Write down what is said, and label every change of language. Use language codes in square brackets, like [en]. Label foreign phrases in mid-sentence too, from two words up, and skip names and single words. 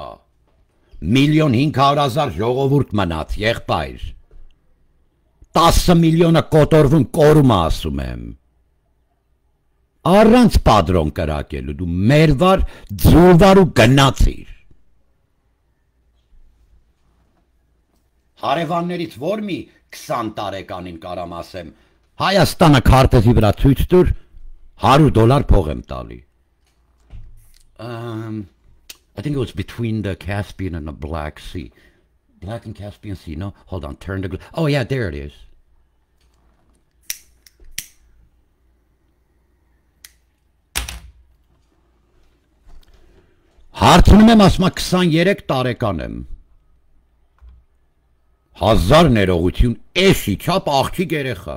[hy] 1,500,000 ժողովուրդ մնաց, եղբայր, 10 միլիոնը կոտորվում կորում ասում եմ, առանց պատրոն կրակելու, դու մերվար, ձուլվար ու գնացիր, հարևաններից որ մի 20 տարեկանին կարամ ասեմ, Հայաստանը քարտեզի վրա ցույց տուր, $100 փող եմ տալի. [en] I think it was between the Caspian and the Black Sea. Black and Caspian Sea, no? Hold on, turn the... Oh, yeah, there it is. [hy] Հարցնում եմ ասմա 23 տարեկան եմ. 1000 ներողություն, էշի չապ աղջիկ երեխա.